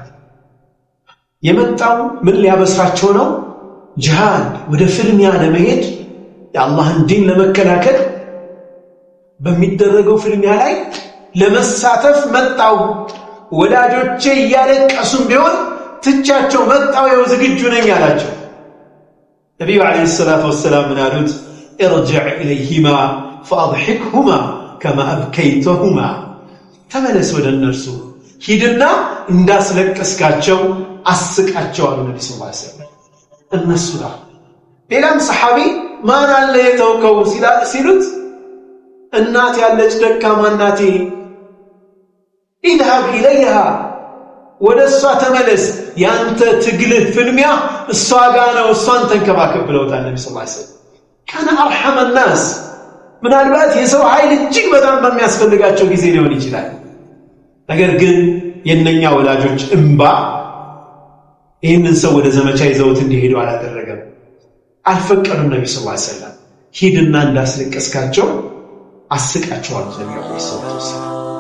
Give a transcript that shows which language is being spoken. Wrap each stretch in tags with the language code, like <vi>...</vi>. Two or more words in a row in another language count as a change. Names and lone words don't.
<am>የመጣው ምን ሊያበስራቸው ነው ጂሃድ ወደ ፍልሚያ ለመሄድ የአላህን ዲን ለመከላከል በሚደረገው ፍልሚያ ላይ ለመሳተፍ መጣው ወላጆቼ እያለቀሱም ቢሆን ትቻቸው መጣው የው ዝግጁ ነኝ አላቸው ነብዩ</am> <ar>عليه الصلاة والسلام</ar> <am>ምን አሉት</am> <ar>ارجع اليهما فاضحكهما كما ابكيتهما</ar> <am>ተመለስ ወደ እነርሱ ሂድና እንዳስለቀስካቸው አስቃቸው አሉ ነብዩ</am> <ar>صلى الله عليه وسلم</ar> <am>እነሱ ጋር ሌላም ሰሃቢ ማን አለ የተወከው ሲሉት እናት ያለች ደካማ እናቴ</am> <ar>اذهب اليها</ar> <am>ወደሷ ተመለስ ያንተ ትግልህ ፍልሚያ እሷ ጋር ነው እሷን ተንከባከብ ብለውታል ነብዩ</am> <ar>صلى الله عليه وسلم كان ارحم الناس</ar> <am>ምናልባት የሰው ኃይል እጅግ በጣም በሚያስፈልጋቸው ጊዜ ሊሆን ይችላል ነገር ግን የነኛ ወላጆች እንባ ይህንን ሰው ወደ ዘመቻ ይዘውት እንዲሄዱ አላደረገም አልፈቀዱም ነብዩ</am> <ar>صلى الله عليه وسلم</ar> <am>ሂድና እንዳስለቀስካቸው አስቃቸው አሉት ነብዩ</am> <ar>صلى الله عليه وسلم</ar>